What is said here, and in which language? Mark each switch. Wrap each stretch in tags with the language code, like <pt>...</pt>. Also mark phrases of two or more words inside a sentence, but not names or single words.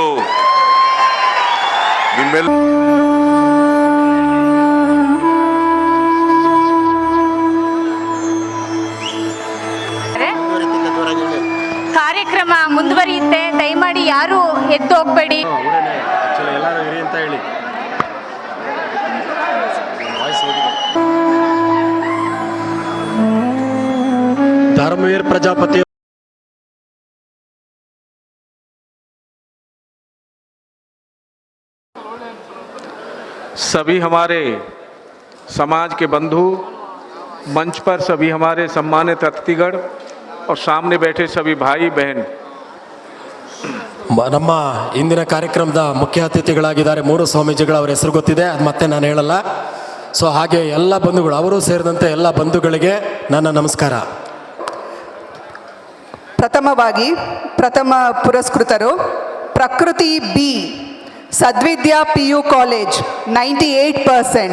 <kn>ನಿಮ್ಮೆಲ್ಲ ಕಾರ್ಯಕ್ರಮ ಮುಂದುವರಿಯುತ್ತೆ. ದಯಮಾಡಿ ಯಾರು ಎದ್ದು ಹೋಗ್ಬೇಡಿ.</kn> <hi>धर्मवीर प्रजापति सभी हमारे समाज के बंधु, मंच पर सभी हमारे सम्मानित अतिथिगण और सामने बैठे सभी भाई बहन,</hi> <kn>ನಮ್ಮ ಇಂದಿನ ಕಾರ್ಯಕ್ರಮದ ಮುಖ್ಯ ಅತಿಥಿಗಳಾಗಿದ್ದಾರೆ 3 ಸ್ವಾಮೀಜಿಗಳು. ಅವರ ಹೆಸರು ಗೊತ್ತಿದೆ, ಅದು ಮತ್ತೆ ನಾನು ಹೇಳಲ್ಲ. ಸೊ ಹಾಗೆ ಎಲ್ಲ ಬಂಧುಗಳು, ಅವರು ಸೇರಿದಂತೆ ಎಲ್ಲ ಬಂಧುಗಳಿಗೆ ನನ್ನ ನಮಸ್ಕಾರ. ಪ್ರಥಮವಾಗಿ ಪ್ರಥಮ ಪುರಸ್ಕೃತರು ಪ್ರಕೃತಿ ಬಿ, ಸದ್ವಿದ್ಯಾ PU ಕಾಲೇಜ್ 98%.</kn>